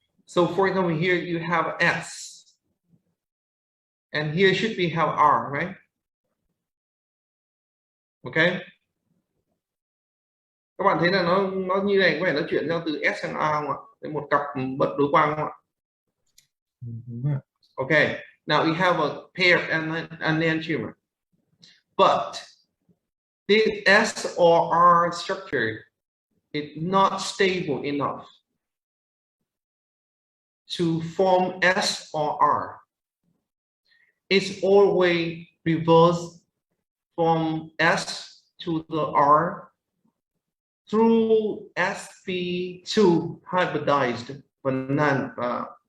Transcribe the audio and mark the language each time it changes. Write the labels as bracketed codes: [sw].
[en] So for example, here you have S. And here should be have R, right? Okay. [vi] Các bạn thấy là nó như này, có phải nó chuyển sang từ S sang A không ạ? Đấy, một cặp bật đối quang không ạ? [en] Okay. Now we have a pair and enantiomer. But the S or R structure is not stable enough to form S or R. It's always reversed from S to the R through sp2 hybridized banana.